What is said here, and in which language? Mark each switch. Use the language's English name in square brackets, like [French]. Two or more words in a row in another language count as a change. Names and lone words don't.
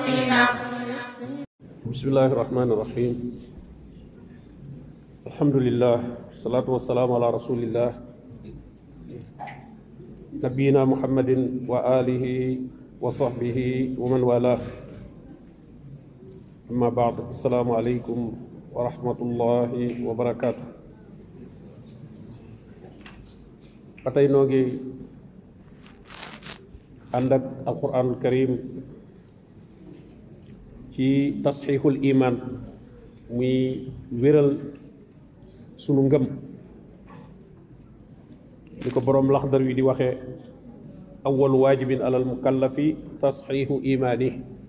[Arabic] بسم الله الرحمن الرحيم. الحمد لله، الصلاة والسلام على رسول الله نبينا محمد وآله وصحبه ومن والى. أما بعد. السلام عليكم ورحمة الله وبركاته. [Wolof] Patay noo ngi ànd ak alquranul karim ci [Arabic] تصحيح الإيمان, [Wolof] muy wéral sunu ngëm li ko boroom laxdar wi di waxee [Arabic] أول واجب على المكلف تصحيح الإيمان.